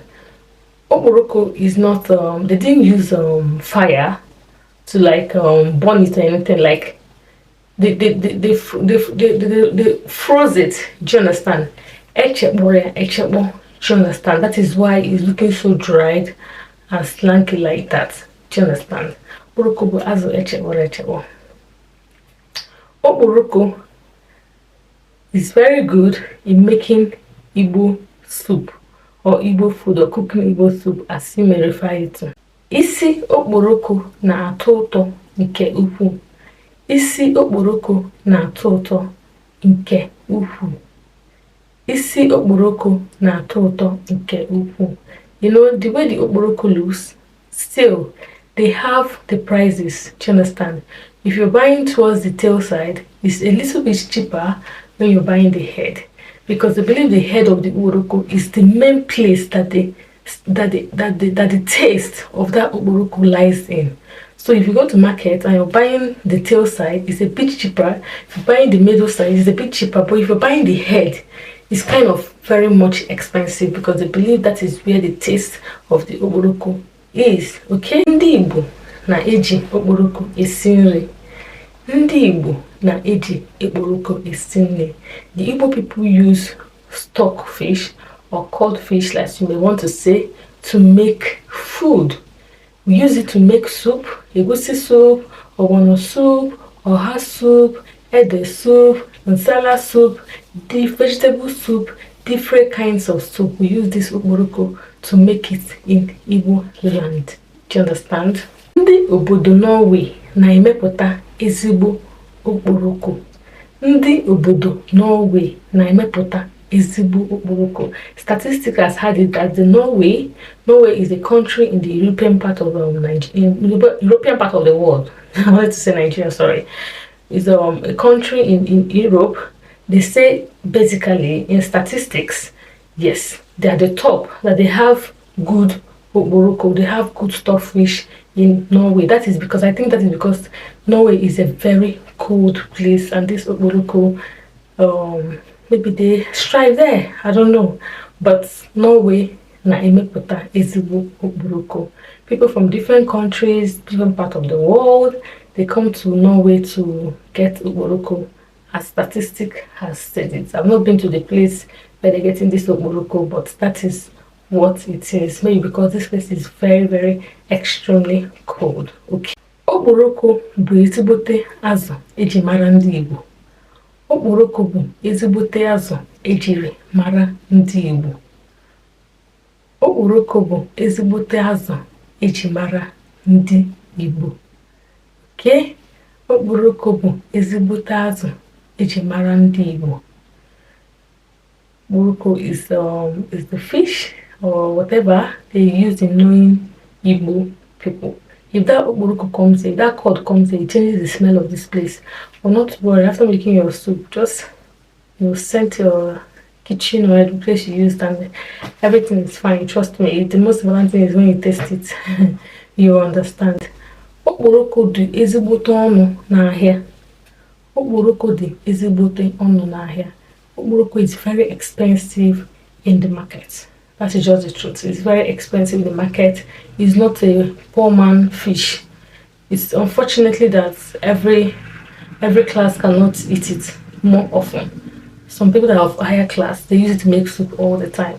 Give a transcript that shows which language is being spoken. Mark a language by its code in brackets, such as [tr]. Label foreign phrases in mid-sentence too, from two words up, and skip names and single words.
[en] Okporoko is not they didn't use fire to like burn it or anything. Like they froze it. Do you understand? Echekbo. Do you understand? That is why it's looking so dried and slanky like that. Do you understand? [ig] Okporoko azu echekbo. [en] Okporoko is very good in making Igbo soup, or Igbo food, or cooking Igbo soup, as you may refer it to. [ig] Isi Okporoko na-atọ ụtọ nke ukwuu. Isi Okporoko na-atọ ụtọ nke ukwuu. Isi Okporoko na-atọ ụtọ nke ukwuu. [en] You know, the way the Okporoko looks, still, they have the prices. Do you understand? If you're buying towards the tail side, it's a little bit cheaper when you're buying the head, because they believe the head of the Okporoko is the main place that the taste of that Okporoko lies in. So if you go to market and you're buying the tail side, it's a bit cheaper. If you're buying the middle side, it's a bit cheaper. But if you're buying the head, it's kind of very much expensive, because they believe that is where the taste of the Okporoko is. Okay? [ig] Ndị Igbo na-eji Okporoko esi nri. Ndị Igbo na-eji Okporoko esi nri. [en] The Igbo people use stockfish, or cod fish, like you may want to say, to make food. We use it to make soup, egusi soup, ogbono soup, oha soup, ede soup, nsala soup, the vegetable soup, different kinds of soup. We use this Okporoko to make it in Igbo land. Do you understand? [ig] Ndị obodo Norway na-emepụta ezigbo Okporoko. Ndị obodo Norway na-emepụta ezigbo Okporoko. [en] Statistics has had it that Norway is a country in the European part of European part of the world. I wanted to say Nigeria, sorry. It's a country in Europe. They say basically in statistics, yes, they are the top, that they have good Okporoko, they have good stockfish in Norway. That is because, I think that is because Norway is a very cold place, and this Okporoko, maybe they strive there, I don't know. [ig] But Norway na-emepụta ezigbo Okporoko. [en] People from different countries, different part of the world, they come to Norway to get Okporoko, as statistic has said it. I've not been to the place where they're getting this Okporoko, but that is what it is. Maybe because this place is very extremely cold. Okay. [ig] Okporoko bụ ezigbote azụ eji mara ndị Igbo. Okporoko bụ ezigbote azụ ejiri mara ndị Igbo. Okporoko bụ ezigbote azụ eji mara ndị Igbo. Okay? Okporoko bụ ezigbote azụ eji mara ndị Igbo. [en] Okporoko is the fish or whatever they use in knowing Igbo people. If that okporoko comes in, that cod comes in, it changes the smell of this place. But not to worry, after making your soup, just scent your kitchen or the place you used and everything is fine. Trust me, the most important thing is when you taste it, you understand. [ig] Okporoko dị ezigbote ọnụ n'ahịa. Okporoko dị ezigbote ọnụ n'ahịa. [en] Okporoko is very expensive in the market. That is just the truth. It's very expensive in the market. It's not a poor man fish. It's unfortunately that every class cannot eat it more often. Some people that have higher class, they use it to make soup all the time.